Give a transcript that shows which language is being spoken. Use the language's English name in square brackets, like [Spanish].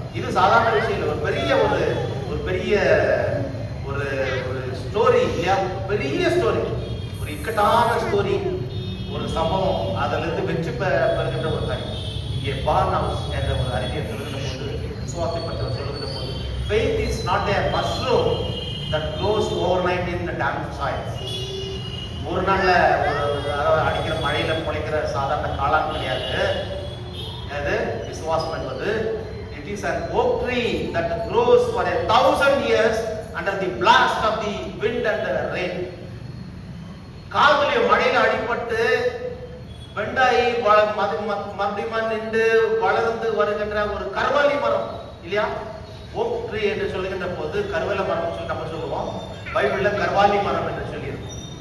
[Tamil] இது சாதாரண விஷயம் இல்லை, ஒரு பெரிய ஒரு ஸ்டோரி இல்லையா, பெரிய ஸ்டோரி, ஒரு இக்கட்டான ஸ்டோரி, ஒரு சம்பவம், அதுல இருந்து வெற்றி பெறுகின்ற ஒரு காரியம். இங்கே பார்னவுஸ் என்ற ஒரு அறிஞர் சொல்லுகின்ற போது விசுவாசத்தை பற்றி அவர் சொல்லுகின்ற போது, [English] faith is not a mushroom that grows overnight in the damp soil. [Tamil] ஒரு நாள்ல அடிக்கிற மழையில முளைக்கிற சாதாரண காளான் கிடையாது. அது விசுவாசம் என்பது [English] it is an oak tree that grows for 1,000 years under the blast of the wind and the rain. [Tamil] காதலிய மழையில அடிபட்டு வெண்டாயி மறுபடியும் நின்று வளர்ந்து வருகின்ற ஒரு கர்வாலி மரம் இல்லையா? ஓக் ட்ரீ என்று சொல்லுகின்ற போது கருவேல மரம் சொல்லி நம்ம சொல்லுவோம். பைபிள்ல கர்வாலி மரம் என்று சொல்லி இருக்கும்.